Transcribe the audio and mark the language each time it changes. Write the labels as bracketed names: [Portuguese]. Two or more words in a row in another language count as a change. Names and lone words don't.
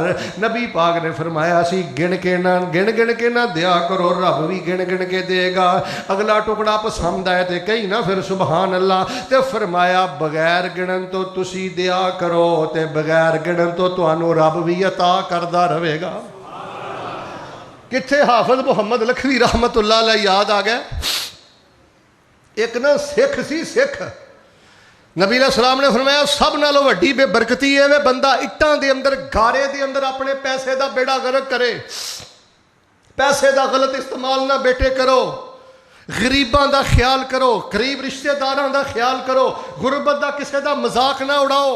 [Punjabi] نبی پاک نے فرمایا سی گن گن کے نہ دیا کرو، رب بھی گن کے دیگا. اگلا ٹکڑا پسند آئے تو کہی نہ فیر [Arabic] سبحان الله. [Punjabi] تے فرمایا بغیر گنن تو تسی دیا کرو تے بغیر گنن تو تہانوں رب بھی عطا کردا رہیگا. کتھے حافظ محمد لکھوی [Arabic] رحمة الله عليه [Punjabi] یاد آ گیا. اک نہ سکھ سی، سکھ نبی علیہ السلام نے فرمایا سب نالوں وڈی بے برکتی ہے وے بندہ اٹاں دے اندر گارے دے اندر اپنے پیسے دا بیڑا غرق کرے. پیسے دا غلط استعمال نہ بیٹے کرو، غریباں دا خیال کرو، غریب رشتہ داراں دا خیال کرو، غربت دا کسے دا مذاق نہ اڑاؤ.